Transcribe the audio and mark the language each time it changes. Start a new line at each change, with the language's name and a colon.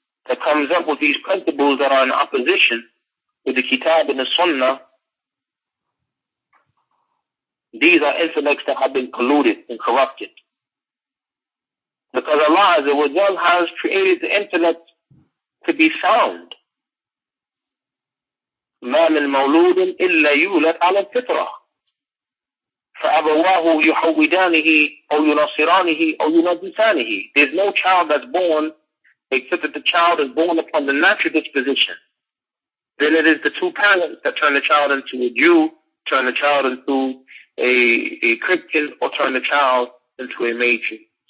English: that comes up with these principles that are in opposition with the Kitab and the Sunnah, these are intellects that have been polluted and corrupted. Because Allah Azza wa Jal has created the intellect to be sound.
Arabic: ما من مولود إلا يولد على الفطرة فأبواه يحودانه أو ينصرانه أو ينجسانه.
English: There's no child that's born except that the child is born upon the natural disposition. Then it is the two parents that turn the child into a Jew, turn the child into a Christian, or turn the child into a Magian.